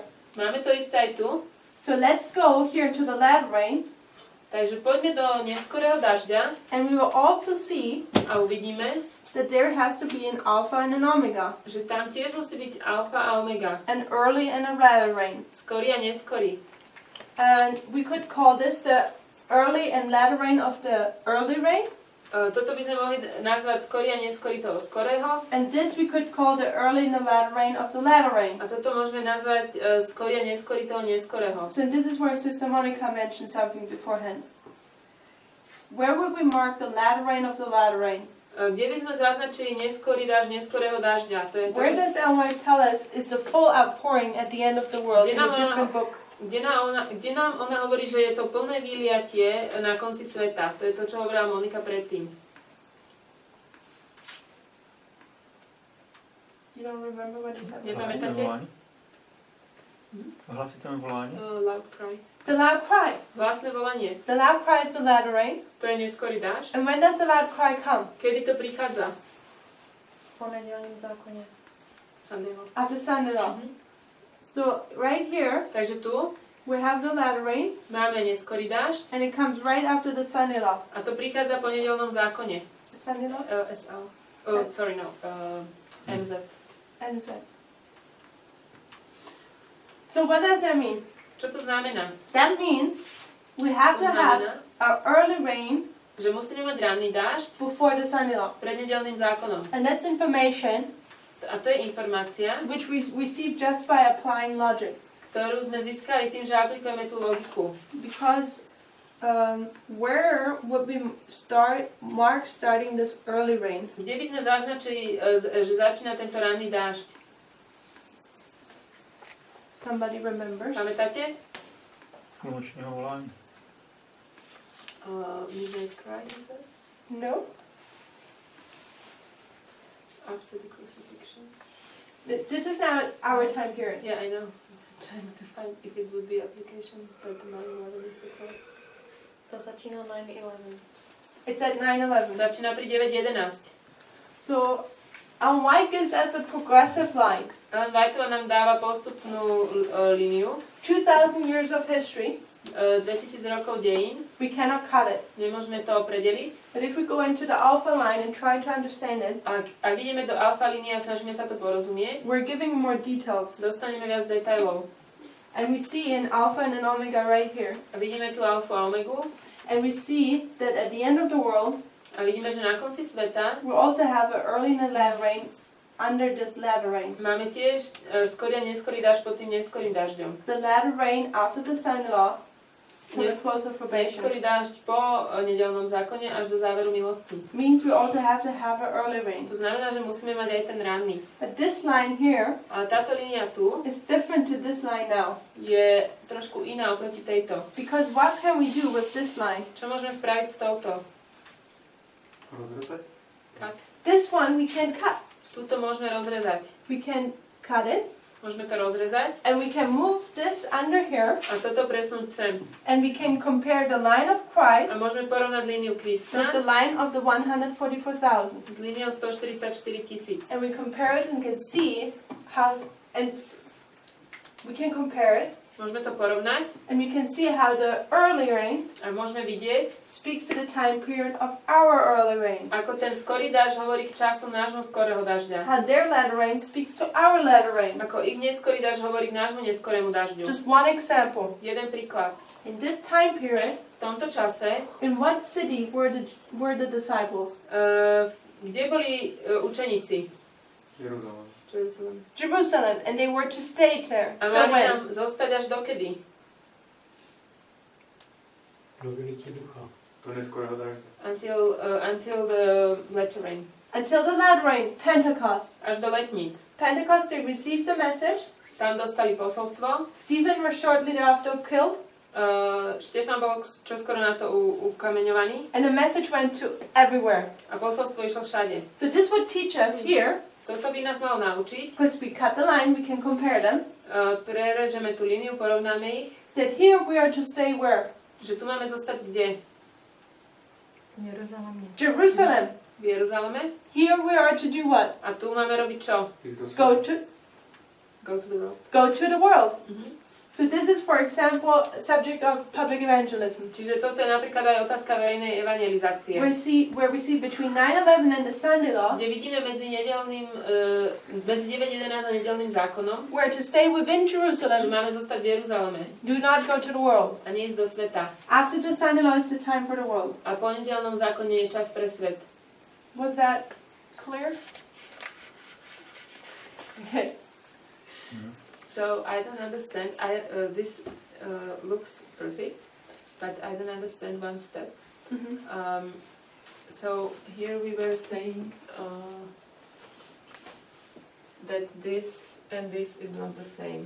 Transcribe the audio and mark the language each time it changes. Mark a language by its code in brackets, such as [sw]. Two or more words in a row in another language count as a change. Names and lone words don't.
[sk] máme to isté aj tu, [en] So let's go here to the latter rain, [sk] takže poďme do neskorého dažďa [en] and we will also see [sk] a uvidíme, [en] that there has to be an alpha and an omega, [sk] že tam tiež musí byť alfa a omega, [en] an early and a latter rain. [sk] skorý a neskorý. [en] And we could call this the early and latter rain of the early rain, [sk] Toto by sme mohli nazvať skorý a neskorý toho skorého [en] and this we could call the early and the latter rain of the latter rain. [sk] a toto môžeme nazvať skorý a neskorý toho neskorého. [en] So this is where Sister Monica mentioned something beforehand. Where would we mark the latter rain of the latter rain? [sk] Kde by sme zaznačili neskorý dážď neskorého dažďa? To je to, [en] Where does Ellen White tell us is the full outpouring at the end of the world in a different book? [sk] Kde nám ona hovorí, že je to plné vyliatie na konci sveta. To je to, čo hovorila Monika predtým. [en] You don't remember what he said? [sk] Nepamätáte? [cs] Hlasité volání? [en] Loud cry. The loud cry. [sk] Hlasné volanie. [en] The loud cry is the latter rain. [sk] To je neskorý dážď. [en] And when does the loud cry come? [sk] Kedy to prichádza? [cs] Po nedělním zákoně. [en] Sunday law. After Sunday law. So right here [sk] Takže tu [en] we have the latter rain, [sk] máme neskorý dážď [en] and it comes right after the Sunday law. [sk] a to prichádza po nedeľnom zákone. [en] Sunday law? SL. MZ. And Z. So what does that mean? [sk] Čo to znamená? [en] That means we have [sk] To [en] to have [sk] znamená, [en] our early rain [sk] že musíme mať ranný dážď [en] before the Sunday law. [sk] pred nedeľným zákonom. [en] And that's information [sk] A to je informácia, [en] which we receive just by applying logic. [sk] ktorú sme získali tým, že aplikujeme tú logiku. [en] Because where would we mark starting this early rain? [sk] Kde by sme zaznačili, že začína tento ranný dážď? [en] Somebody remembers? [sk] Pamätáte? [cs] U nočního volání. [en] Midnight cry, he says. No. After the crucifixion. This is not our time period. Yeah, I know. I'm trying to find if it would be application, but 9/11 is the cross. [cs] To začíná 9/11. [en] It's at 9/11. [sk] Začína pri 9:11. [en] So, Ellen White gives us a progressive line. [sk] Ellen Whiteová nám dáva postupnú líniu. [en] 2,000 years of history. [sk] 2000 rokov dejín. [en] We cannot cut it. [sk] Nemôžeme to predeliť. [en] But if we go into the alpha line and try to understand it, [sk] Ak ideme do alfa línie a snažíme sa to porozumieť, [en] we're giving more details. [sk] dostaneme viac detailov. [en] And we see an alpha and an omega right here. [sk] A vidíme tu alfu a omegu. [en] And we see that at the end of the world, [sk] A vidíme, že na konci sveta [en] we also have an early and a latter rain under this latter rain. [sk] máme tiež skorý a neskorý dážď pod tým neskorým dažďom. [en] The latter rain after the son law to the close of probation. [sk] Neskorý dážď po nedeľnom zákone až do záveru milosti. [en] Means we also have to have an early rain. [sk] To znamená, že musíme mať aj ten ranný. [en] But this line here [sk] Ale táto línia tu [en] is different to this line now. [sk] je trošku iná oproti tejto. [en] Because what can we do with this line? [sk] Čo môžeme spraviť s touto? Rozrezať? [en] Cut. This one we can cut. [sk] Tuto môžeme rozrezať. [en] We can cut it [sk] Môžeme to rozrezať [en] and we can move this under here [sk] a toto presnúť sem. [en] and we can compare the line of [sk] A [en] Christ [sk] môžeme porovnať líniu [en] with [sk] Krista [en] the line of the 144,000. [sk] s líniou 144 000. [en] And we compare it and can see how, and we can compare it [sk] Môžeme to porovnať [en] and we can see how the early rain [sk] a môžeme vidieť, [en] speaks to the time period of our early rain. [sk] ako ten skorý dážď hovorí k času nášho skorého dažďa. [en] How their latter rain speaks to our latter rain. [sk] Ako ich neskorý dážď hovorí k nášmu neskorému dažďu. [en] Just one example. [sk] Jeden príklad. [en] In this time period, [sk] V tomto čase, [en] in what city were the disciples? [sk] kde boli učeníci? [cs] Jeruzalém. [en] Jerusalem. Jerusalem, and they were to stay there. [sk] A [en] Till [sk] mali [en] when? [sk] tam zostať až dokedy? [cs] Do vylití ducha. [sk] To neskorého dažďa. [en] Until the latter rain. Until the latter rain, Pentecost. [sk] Až do letníc. [en] Pentecost, they received the message. [sk] Tam dostali posolstvo. [en] Stephen was shortly thereafter killed. [sk] Štefan bol čoskoro na to ukameňovaný. [en] And the message went to everywhere. [sk] A posolstvo išlo všade. [en] So this would teach us here, [sk] Toto by nás malo naučiť. [en] because we cut the line, we can compare them, [sk] Prerežeme tú líniu, porovnáme ich. [en] that here we are to stay where? [sk] Že tu máme zostať kde? [en] Jerusalem. [sk] V Jeruzaleme. [en] Here we are to do what? [sk] A tu máme robiť čo? [en] Go to Go to the world. go to the world. Mhm. So this is, for example, a subject of public evangelism. [sk] Čiže toto je napríklad aj otázka verejnej evangelizácie. [en] Where we see between 9/11 and the Sunday law, [sk] Kde vidíme medzi 9.11 a nedeľným zákonom, [en] we're to stay within [sk] že [en] Jerusalem, [sk] máme zostať v Jeruzaleme [en] do not go to the world. [sk] a neísť do sveta. [en] After the Sunday law is the time for the world. [sk] A po nedeľnom zákone je čas pre svet. [en] Was that clear? Okay. So I don't understand. This looks perfect, but I don't understand one step. Mm-hmm. So here we were saying that this and this is not the same.